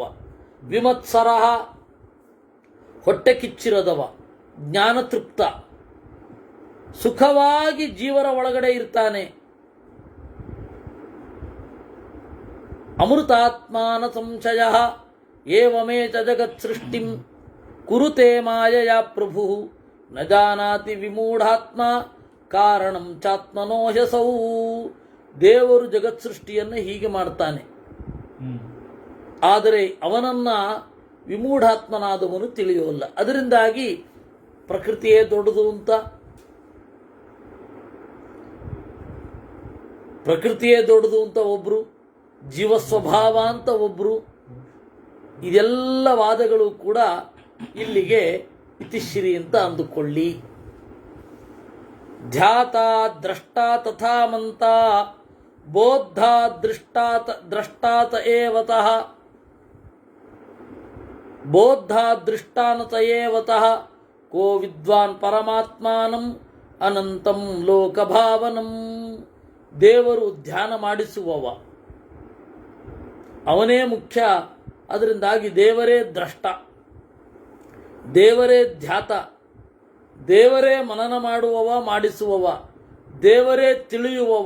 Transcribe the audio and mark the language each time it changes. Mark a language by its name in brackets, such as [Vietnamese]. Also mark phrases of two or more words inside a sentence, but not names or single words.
[Kannada] ವಿಮತ್ಸರ, ಹೊಟ್ಟೆ ಕಿಚ್ಚಿರದವ. ಜ್ಞಾನತೃಪ್ತ, ಸುಖವಾಗಿ ಜೀವರ ಒಳಗಡೆ ಇರ್ತಾನೆ. [Sanskrit] ಅಮೃತಾತ್ಮಾನ ಸಂಶಯ ಏವಮೇ ಚ ಜಗತ್ ಸೃಷ್ಟಿಂ ಕುರುತೆ ಮಾಯಯ ಪ್ರಭು ನ ಜಾನಾತಿ ವಿಮೂಢಾತ್ಮ ಕಾರಣಂ ಚಾತ್ಮನೋ ಹ್ಯಸೌ. [Kannada] ದೇವರು ಜಗತ್ ಸೃಷ್ಟಿಯನ್ನು ಹೀಗೆ ಮಾಡ್ತಾನೆ, ಆದರೆ ಅವನನ್ನ ವಿಮೂಢಾತ್ಮನಾದವನು ತಿಳಿಯೋಲ್ಲ. ಅದರಿಂದಾಗಿ ಪ್ರಕೃತಿಯೇ ದೊಡ್ಡದು ಅಂತ, ಪ್ರಕೃತಿಯೇ ದೊಡ್ಡದು ಅಂತ ಒಬ್ರು, ಜೀವ ಸ್ವಭಾವ ಅಂತ ಒಬ್ರು. ಇದೆಲ್ಲ ವಾದಗಳು ಕೂಡ ಇಲ್ಲಿಗೆ ಇತಿಶ್ರೀ ಅಂತ ಅಂದುಕೊಳ್ಳಿ. [Sanskrit] ಧ್ಯಾತ ದ್ರಷ್ಟಾ ತಥಾ ಮಂತ ಬೋದ್ಧ ದ್ರಷ್ಟಾತ ಏವತಃ ಬೋದ್ಧ ದೃಷ್ಟಾನತ ಏವತಃ ಕೋ ವಿದ್ವಾನ್ ಪರಮಾತ್ಮಾನಂ ಅನಂತಂ ಲೋಕಭಾವನಂ. [Kannada] ದೇವರು ಧ್ಯಾನ ಮಾಡಿಸುವವ, ಅವನೇ ಮುಖ್ಯ. ಅದರಿಂದಾಗಿ ದೇವರೇ ದ್ರಷ್ಟ, ದೇವರೇ ಧ್ಯಾತ, ದೇವರೇ ಮನನ ಮಾಡುವವ, ಮಾಡಿಸುವವ, ದೇವರೇ ತಿಳಿಯುವವ.